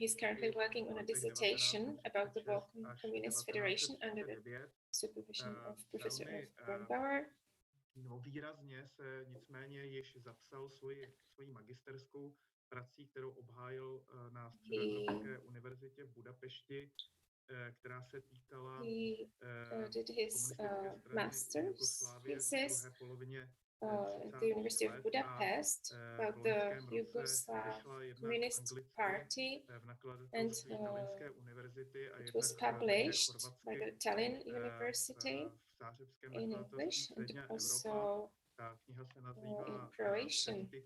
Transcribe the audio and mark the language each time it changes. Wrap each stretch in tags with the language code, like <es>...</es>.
<en>He's currently working on a dissertation about the Balkan Communist Federation under the supervision of Professor Brunbauer.</en> <cs>Výrazně se nicméně již zapsal svoji magisterskou prací, kterou obhájil na Středoevropské univerzitě v Budapešti, která se týkala</cs> <en>did his masters, he says, at the University of Budapest about the Yugoslav Communist Party, and it was published by the Tallinn University in English and also in Croatian.</en>